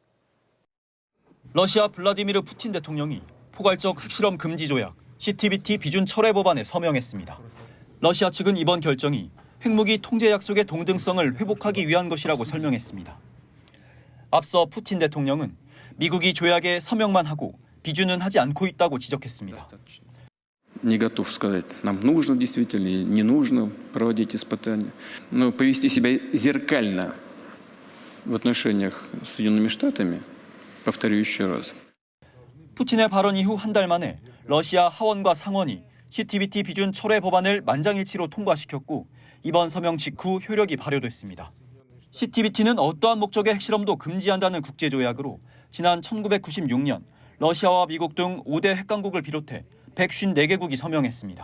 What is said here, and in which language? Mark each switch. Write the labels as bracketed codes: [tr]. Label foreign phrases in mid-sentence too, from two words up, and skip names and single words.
[ko] 러시아 블라디미르 푸틴 대통령이 포괄적 핵실험 금지 조약 CTBT 비준 철회 법안에 서명했습니다. 러시아 측은 이번 결정이 핵무기 통제 약속의 동등성을 회복하기 위한 것이라고 설명했습니다. 앞서 푸틴 대통령은 미국이 조약에 서명만 하고 비준은 하지 않고 있다고 지적했습니다. [ru] Не готов сказать, нам нужно действительно или не нужно проводить испытания, но повести себя зеркально в отношениях с Соединенными Штатами, повторю еще раз. [ko] 푸틴의 발언 이후 한 달 만에 러시아 하원과 상원이 CTBT 비준 철회 법안을 만장일치로 통과시켰고 이번 서명 직후 효력이 발효됐습니다. CTBT는 어떠한 목적의 핵실험도 금지한다는 국제조약으로 지난 1996년 러시아와 미국 등 5대 핵강국을 비롯해 154개국이 서명했습니다.